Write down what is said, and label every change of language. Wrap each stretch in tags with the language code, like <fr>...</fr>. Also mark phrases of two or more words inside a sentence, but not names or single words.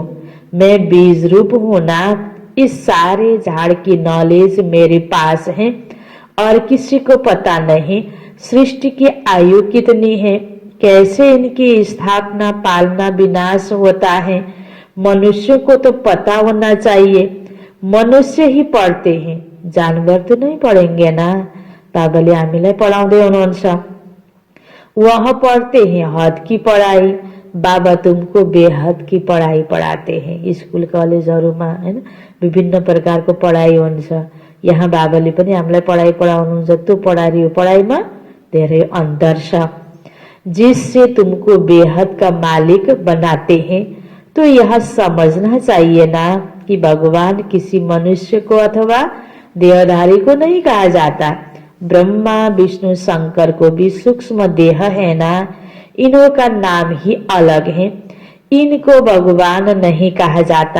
<hi>मैं बीज रूप हूं ना, इस सारे झाड़ की नॉलेज मेरे पास है और किसी को पता नहीं सृष्टि की आयु कितनी है, कैसे इनकी स्थापना पालना विनाश होता है। मनुष्य को तो पता होना चाहिए, मनुष्य ही पढ़ते हैं, जानवर तो नहीं पढ़ेंगे ना।</hi> <ne>बाबाले हामीलाई पढाउँदै हुनुहुन्छ,</ne> <hi>वह पढ़ते हैं हद की पढ़ाई, बाबा तुमको बेहद की पढ़ाई पढ़ाते हैं।</hi> <ne>स्कुल कलेजहरूमा हैन विभिन्न प्रकारको पढाइ हुन्छ, यहाँ बाबाले पनि हामीलाई पढाइ पढाउनुहुन्छ। त्यो पढाइ यो पढाइमा धेरै अन्तर छ।</ne> <hi>जिससे तुमको बेहद का मालिक बनाते हैं, तो यह समझना चाहिए ना कि भगवान किसी मनुष्य को अथवा देहधारी को नहीं कहा जाता। ब्रह्मा विष्णु शंकर को भी सूक्ष्म देह है ना, इन्हों का नाम ही अलग है, इनको भगवान नहीं कहा जाता।</hi>